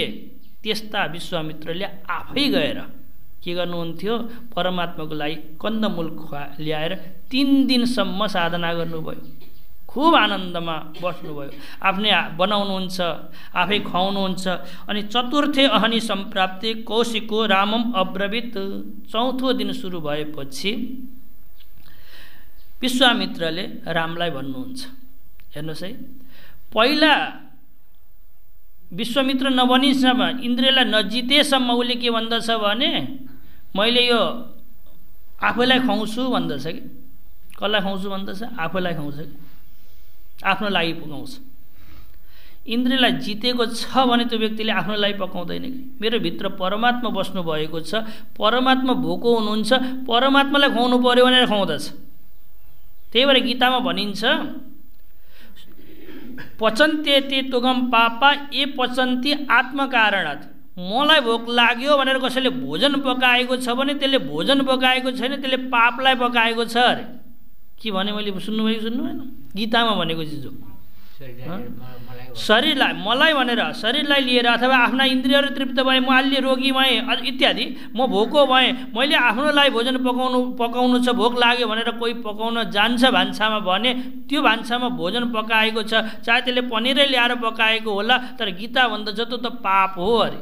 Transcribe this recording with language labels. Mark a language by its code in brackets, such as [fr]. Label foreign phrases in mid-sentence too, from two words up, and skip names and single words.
[ne] त्यस्ता विश्वामित्रले आफै गएर के गर्नुहुन्थ्यो, परमात्माको लागि कन्दमूल ल्याएर 3 दिनसम्म साधना गर्नुभयो। खुब आनन्दमा बस्नुभयो, आफ्नै बनाउनुहुन्छ, आफै खुवाउनुहुन्छ। [sa] अनि चतुर्थे अहनि सम्प्राप्ते कौशिको रामम अब्रवीत। [ne] 4थो दिन सुरु भएपछि विश्वामित्रले रामलाई भन्नुहुन्छ, हेर्नुहोस् है, पहिला विश्वामित्र नबनिसम्म, इन्द्रलाई नजितेसम्म उसले के भन्दछ भने मैले यो आफैलाई खुवाउँछु भन्दछ कि। कसलाई खुवाउँछु भन्दछ? आफैलाई खुवाउँछ कि, आफ्नो लागि पकाउँछ। इन्द्रलाई जितेको छ भने त्यो व्यक्तिले आफ्नो लागि पकाउँदैन कि। मेरो भित्र परमात्मा बस्नु भएको छ, परमात्मा भोको हुनुहुन्छ, परमात्मालाई खुवाउनु पर्यो भनेर खुवाउँदछ। त्यही भएर गीतामा भनिन्छ [sa] पचन्ते ते तुगम पापा ए पचन्ती आत्मकारणात्। [ne] मलाई भोक लाग्यो भनेर कसैले भोजन पकाएको छ भने त्यसले भोजन पकाएको छैन, त्यसले पापलाई पकाएको छ अरे। के भने मैले सुन्नुभयो सुन्नु भएन? गीतामा भनेको चिज हो। शरीरलाई मलाई भनेर शरीरलाई लिएर अथवा आफ्ना इन्द्रियहरू तृप्त भए, म अलि रोगी भएँ इत्यादि, म भोको भएँ, मैले आफ्नो लागि भोजन पकाउनु छ, भोक लाग्यो भनेर कोही पकाउन जान्छ भान्सामा भने त्यो भान्सामा भोजन पकाएको छ, चाहे त्यसले पनिरै ल्याएर पकाएको होला, तर गीता भन्दछ त्यो त पाप हो अरे।